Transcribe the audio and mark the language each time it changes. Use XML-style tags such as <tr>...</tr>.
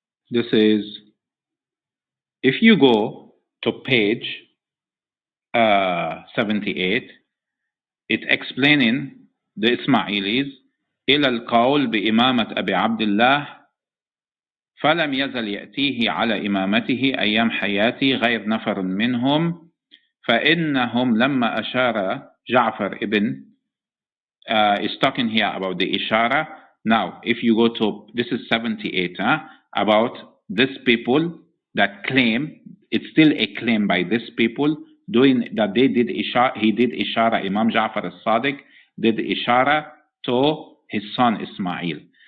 <en>This is, if you go to page 78, it's explaining the Ismailis.</en> <ar>إلى القول بإمامة أبي عبد الله فلم يزل يأتيه على إمامته أيام حياته غير نفر منهم فإنهم لما أشار جعفر ابن</ar> <en>is talking here about the Ishara. Now, if you go to, this is 78, about these people that claim, it's still a claim by these people, doing that they did Ishara, he did Ishara, Imam Ja'far al-Sadiq did Ishara to his son Ismail.</en>